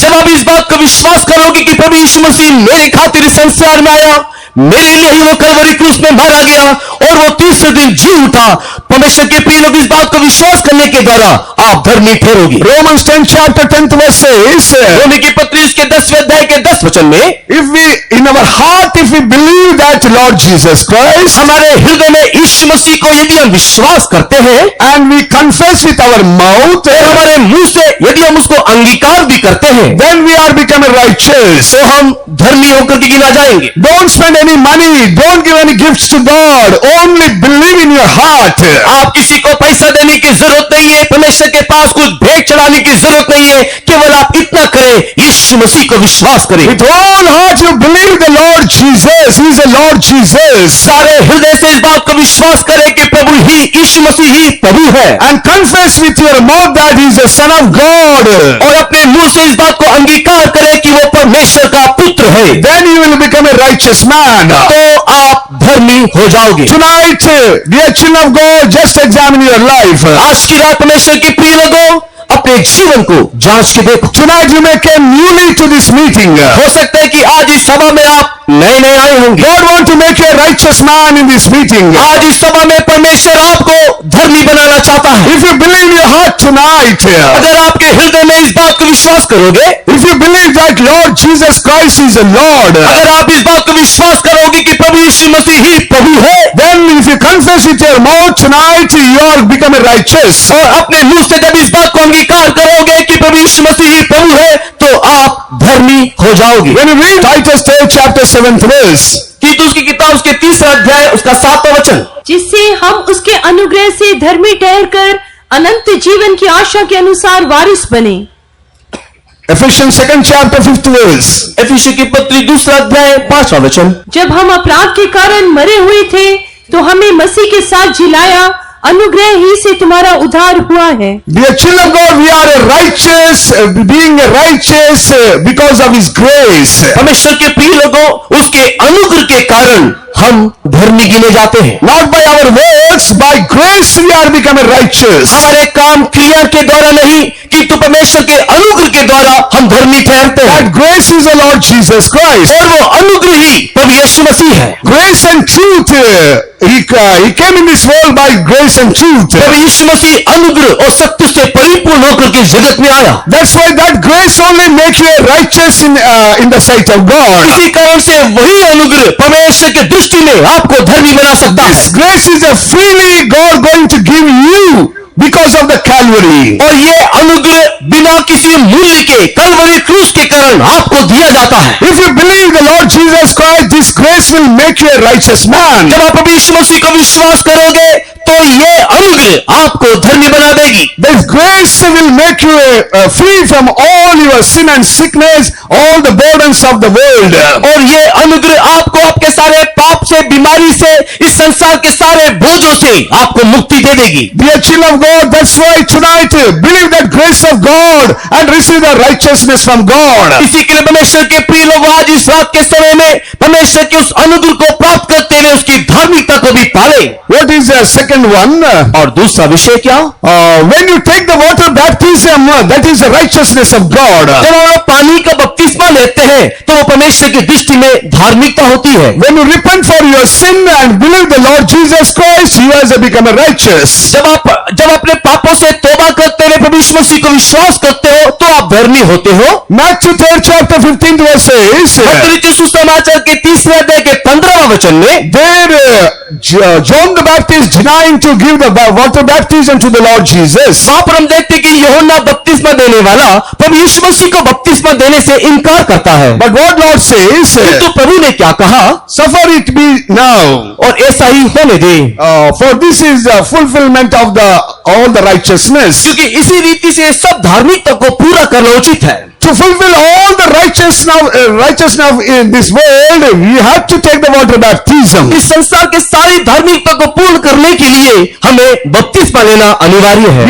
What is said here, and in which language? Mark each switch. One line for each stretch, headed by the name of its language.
Hindi: जब आप इस बात का विश्वास करोगे कि प्रभु यीशु मसीह मेरे खातिर इस संसार में आया, मेरे लिए ही वो कलवरी क्रूस में मारा गया और वो तीसरे दिन जी उठा, परमेश्वर के प्रिय लोग, इस बात को विश्वास करने के द्वारा आप धर्मी ठहरोगे।
English: Romans 10 chapter 10th verse says,
Hindi: रोमी की पत्री इसके 10वें अध्याय के 10 वचन में,
English: if we in our heart if we believe that Lord Jesus Christ,
Hindi: हमारे हृदय में यीशु मसीह को यदि हम विश्वास करते हैं
English: and we confess with our mouth,
Hindi: और हमारे मुंह से यदि हम उसको अंगीकार भी करते हैं,
English: then we are become righteous.
Hindi: तो हम धर्मी होकर के गिना जाएंगे।
English: Don't spend any money, don't give any gifts to God, only believe in your heart.
Hindi: आप किसी को पैसा देने की जरूरत नहीं है, परमेश्वर के पास कुछ भेंट चढ़ाने की जरूरत नहीं है, केवल आप इतना करें, यीशु मसीह को विश्वास करें।
English: With all heart you believe the Lord Jesus, He is the Lord Jesus.
Hindi: सारे हृदय से इस बात को विश्वास करें कि प्रभु ही, यीशु मसीह ही प्रभु है,
English: And confess with your mouth that He is the Son of God.
Hindi: और अपने मुंह से इस बात को अंगीकार करें कि वो परमेश्वर का पुत्र है,
English: Then you will become a righteous man.
Hindi: तो आप धर्मी हो जाओगे।
English: Tonight, dear children of God, just examine your life.
Hindi: आज की रात परमेश्वर के प्रिय लोगों, अपने जीवन को जांच के देखो।
English: Tonight you may come newly to this meeting.
Hindi: हो सकता है कि आज इस सभा में आप नए नए आए होंगे।
English: God want to make you a righteous man in this meeting.
Hindi: आज इस सभा में परमेश्वर आपको धर्मी बनाना चाहता है।
English: If you believe in your heart tonight,
Hindi: अगर आपके हृदय में इस बात को विश्वास करोगे,
English: if you believe that Lord Jesus Christ is the Lord,
Hindi: अगर आप इस बात को विश्वास करोगे कि प्रभु यीशु मसीह ही प्रभु है,
English: then if you confess with your mouth tonight, you are become a righteous.
Hindi: और अपने मुंह से जब इस बात को अंगीकार करोगे कि प्रभु यीशु मसीह ही प्रभु है, तो आप धर्मी हो जाओगे।
English: When you read Titus 3 chapter 7th verse,
Hindi: तीतुस की किताब उसके 3रा अध्याय उसका 7वां वचन, जिससे हम उसके अनुग्रह से धर्मी ठहरकर अनंत जीवन की आशा के अनुसार वारिस बने।
English: Ephesians 2nd chapter 5th verse,
Hindi: एफिसियों की पत्री 2रा अध्याय 5वां वचन, जब हम अपराध के कारण मरे हुए थे, तो हमें मसीह के साथ जिलाया, अनुग्रह ही से तुम्हारा उद्धार हुआ है।
English: dear children of God, we are a righteous, being a righteous because of His grace.
Hindi: परमेश्वर के प्रिय लोगों, उसके अनुग्रह के कारण हम धर्मी गिने जाते हैं।
English: Not by our works, by grace we are become righteous.
Hindi: हमारे काम क्रिया के द्वारा नहीं, किंतु परमेश्वर के अनुग्रह के द्वारा हम धर्मी ठहरते हैं।
English: That grace is the Lord Jesus Christ.
Hindi: और वो अनुग्रह ही प्रभु यीशु मसीह है।
English: Grace and truth. He came in this world by grace and truth.
Hindi: प्रभु यीशु मसीह अनुग्रह और सत्य से परिपूर्ण होकर के जगत में आया।
English: That's why that grace only make you righteous in the sight of God.
Hindi: इसी कारण से वही अनुग्रह परमेश्वर के दृष्टि में आपको धर्मी बना सकता है।
English: This grace is a freely God going to give you because of the Calvary.
Hindi: और ये अनुग्रह बिना किसी मूल्य के कलवरी क्रूस के कारण आपको दिया जाता है।
English: If you believe the Lord Jesus Christ, this grace will make you a righteous man.
Hindi: जब आप प्रभु यीशु मसीह को विश्वास करोगे, तो ये अनुग्रह आपको धर्मी बना देगी।
English: This grace will make you free from all your sin and sickness, all the burdens of the world.
Hindi: और ये अनुग्रह आपको आपके सारे पाप से, बीमारी से, इस संसार के सारे बोझों से आपको मुक्ति दे देगी।
English: Dear children of God, that's why tonight believe that grace of God and receive the righteousness from God.
Hindi: इसी के लिए परमेश्वर के प्रिय लोग, आज इस रात के समय में परमेश्वर के उस अनुग्रह को प्राप्त करते हुए उसकी धार्मिकता को भी पाले।
English: What is the second one?
Hindi: और दूसरा विषय क्या?
English: When you take the water baptism, that is the righteousness of God.
Hindi: जब हम लोग पानी का बपतिस्मा लेते हैं, तो वो परमेश्वर की दृष्टि में धार्मिकता होती है।
English: When you repent for your sin and believed the Lord Jesus Christ, he has become righteous.
Hindi: जब अपने पापों से तौबा करते हुए प्रभु यीशु मसीह को विश्वास करते हो तो आप धर्मी होते हो।
English: Matthew 3rd chapter 15th verse says,
Hindi: मत्ती सुसमाचार के 3 अध्याय के 15वां वचन में,
English: there John the Baptist denying to give the water baptism to the Lord Jesus.
Hindi: वहां पर हम देखते हैं कि यूहन्ना बपतिस्मा देने वाला प्रभु यीशु मसीह को बपतिस्मा देने से इनकार करता है।
English: But what Lord says,
Hindi: तो प्रभु ने क्या कहा?
English: suffer it be now.
Hindi: और ऐसा ही होने दे,
English: For this is the fulfillment of all the righteousness.
Hindi: क्योंकि इसी रीति से सब धार्मिकता को पूरा करना उचित है।
English: To fulfill all the righteousness in this world, we have to take the water baptism.
Hindi: इस संसार के सारी धार्मिकता को पूर्ण करने के लिए हमें बपतिस्मा लेना अनिवार्य है।